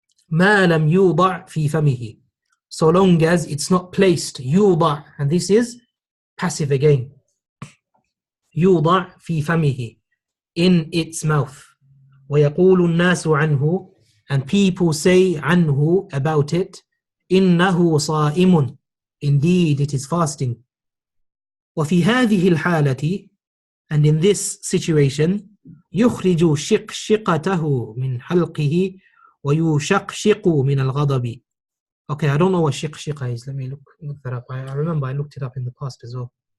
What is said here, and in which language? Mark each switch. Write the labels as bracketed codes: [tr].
[ar] ما لم يوضع في فمه, [en] so long as it's not placed, يوضع, and this is passive again, [ar] يوضع في فمه, [en] in its mouth. [ar] ويقول الناس عنه, [en] and people say عنه, about it, [ar] إنه صائم, [en] indeed it is fasting. [ar] وفي هذه الحالة, [en] and in this situation, [ar] يخرج شقشقته من حلقه ويشقشق من الغضب. [en] Okay, I don't know what shiqshiqa is. Let me look that up. I remember I looked it up in the past as well.